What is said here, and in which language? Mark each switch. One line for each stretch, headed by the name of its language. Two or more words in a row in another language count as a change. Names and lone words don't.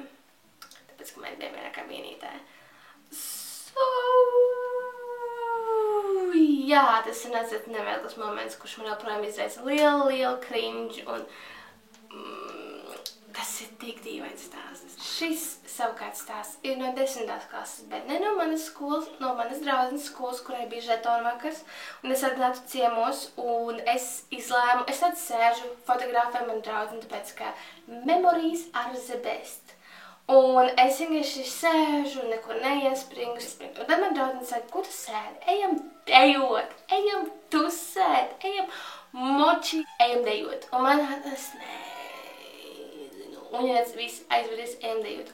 Latvian: Tāpēc, ka mēs bijām vienā kabīnītē. Jā, tas ir nāciet nevēlas moments, kurš man joprojām izraisa lielu cringe, un tas ir tik dīvains stāsts. Šis savukārt stāsts ir no 10. klases, bet ne no manas skolas, no manas draudzenes skolas, kurai bija žetonvakars, un es atnācu ciemos, un es izlēmu, es tad sēžu, fotografēju manu draudzeni, tāpēc, ka
English: memories are the best.
Latvian: Un es vienkārši sēžu, nekur neiespringu, un tad man draudzene saka, ko tu sēdi? Ejam dejot, ejam tusēt, ejam moči, ejam dejot. Un man tas un ja viss aizvedīs, ejam dejot.